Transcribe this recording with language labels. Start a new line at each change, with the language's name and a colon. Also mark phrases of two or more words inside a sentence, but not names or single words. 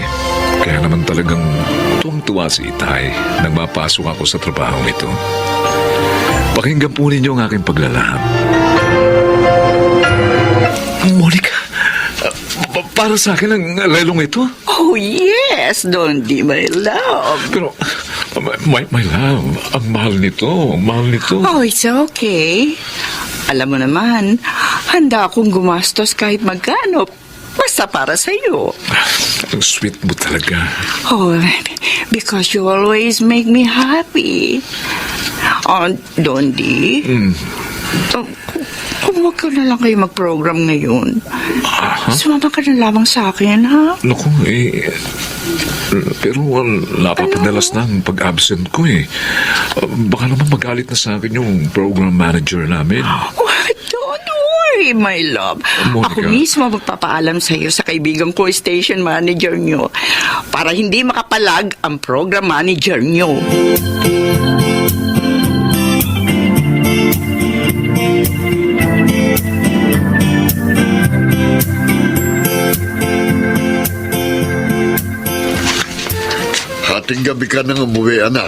Filipino: Kaya naman talagang tuwang-tuwa si Itay nang mapasok ako sa trabaho ito. Pakinggan po ninyo ang aking paglalaham. Monica, para sa akin ang relong ito?
English: Oh yes, Dondi, my love.
Filipino: Pero
English: My love,
Filipino: ang mahal nito. Ang mahal nito.
English: Oh, it's okay.
Filipino: Alam mo naman, handa akong gumastos kahit magkano. Basta para sa'yo. Ang sweet mo talaga.
English: Oh, because you always make me happy. Oh, Dondi.
Filipino: Oh, kung wag ka na lang kayo mag-program ngayon. Sumama ka na lamang sa akin, ha? Naku, pero wala pa padalas ng pag-absent ko eh. Baka naman magalit na sa akin yung
English: program manager
Filipino: namin.
English: Oh, don't worry, my love. Monica.
Filipino: Ako mismo magpapaalam sa iyo sa kaibigan ko,
English: station manager
Filipino: nyo, para hindi makapalag ang
English: program manager
Filipino: nyo. Hating gabi ka nang umuwi, anak.